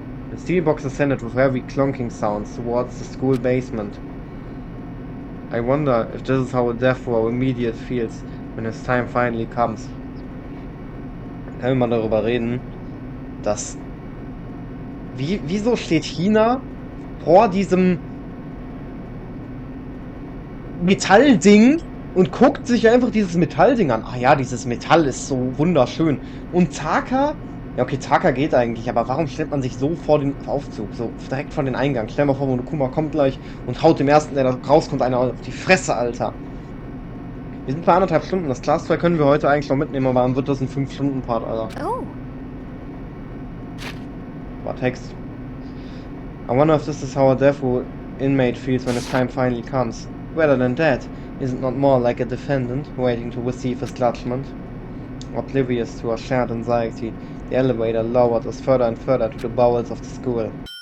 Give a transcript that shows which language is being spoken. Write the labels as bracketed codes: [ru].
[en] The steel box ascended with heavy clunking sounds towards the school basement. I wonder if this is how a death row immediate feels when his time finally comes. [de] Können wir mal darüber reden, dass... Wieso steht China vor diesem Metallding und guckt sich einfach dieses Metallding an? Ah ja, dieses Metall ist so wunderschön. Und Taka? Ja okay, Taka geht eigentlich, aber warum stellt man sich so vor den Aufzug, so direkt vor den Eingang? Stell mal vor, Monokuma kommt gleich und haut dem ersten, der da rauskommt, einer auf die Fresse, Alter. Wir sind bei 1,5 Stunden, das Class 2 können wir heute eigentlich noch mitnehmen, aber dann wird das ein 5-Stunden-Part, Alter. oh, War Text. [en] I wonder if this is how a death row inmate feels when his time finally comes. Rather than that, is it not more like a defendant waiting to receive his judgment? Oblivious to our shared anxiety, the elevator lowered us further and further to the bowels of the school.